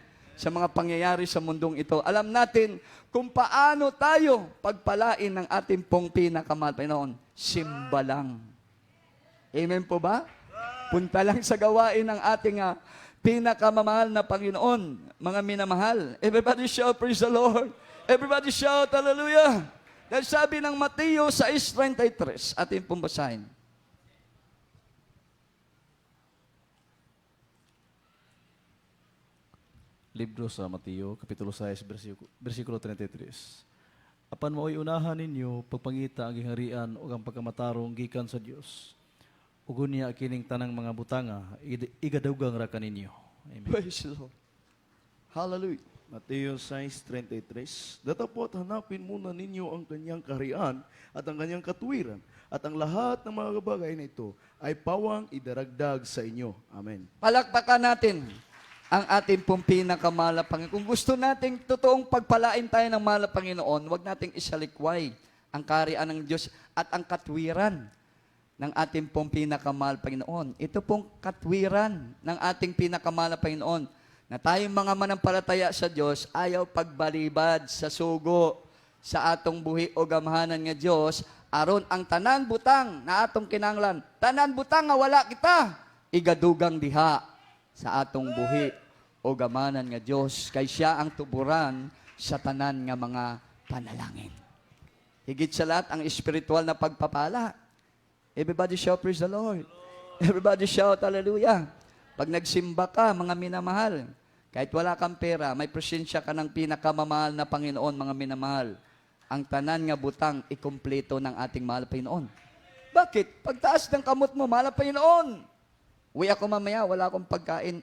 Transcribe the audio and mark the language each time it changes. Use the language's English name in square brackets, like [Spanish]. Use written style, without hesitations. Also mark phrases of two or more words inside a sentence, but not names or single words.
[Filipino] Sa mga pangyayari sa mundong ito. Alam natin kung paano tayo pagpalain ng ating pong pinakamahal Panginoon. Simba lang. Amen po ba? Punta lang sa gawain ng ating pinakamamahal na Panginoon. Mga minamahal. [English] Everybody shout, praise the Lord. Everybody shout, hallelujah. [Filipino] Dahil sabi ng Mateo 6:33, ating pong basahin. Libro sa Mateo, Kapitulo 6, versikulo 33. [Cebuano] Apan mao'y unahan ninyo, pagpangita ang giharian o ang pagkamatarong gikan sa Dios. Ugon niya kining tanang mga butanga, igadugang ra kaninyo. Amen. [English] Praise the Lord. Hallelujah. [Filipino] Mateo 6:33, datapot hanapin muna ninyo ang kanyang kaharian at ang kanyang katuwiran, at ang lahat ng mga bagay na ito ay pawang idaragdag sa inyo. Amen. Palakpakan natin ang ating pong pinakamahal na Panginoon. Kung gusto nating totoong pagpalain tayo ng mahal na Panginoon, huwag nating isalikway ang kaharian ng Diyos at ang katwiran ng ating pong pinakamahal Panginoon. Ito pong katwiran ng ating pinakamahal na Panginoon, na tayong mga manampalataya sa Diyos, [Cebuano] ayaw pagbalibad sa sugo sa atong buhi o gamhanan nga Diyos, aron ang tanan butang na atong kinanglan, tanan butang nga wala kita, igadugang diha sa atong buhi o gamanan nga Diyos, kay siya ang tuburan sa tanan nga mga panalangin. [Filipino] Higit sa lahat, ang espiritual na pagpapala. [English] Everybody shout, praise the Lord. Everybody shout, hallelujah. [Filipino] Pag nagsimba ka, mga minamahal, kahit wala kang pera, may presensya ka ng pinakamamahal na Panginoon, mga minamahal. [Cebuano] Ang tanan nga butang, [Filipino] ikumpleto ng ating mahal na Panginoon. Bakit? Pagtaas ng kamot mo, mahal na Panginoon. Uwi ako mamaya, wala akong pagkain.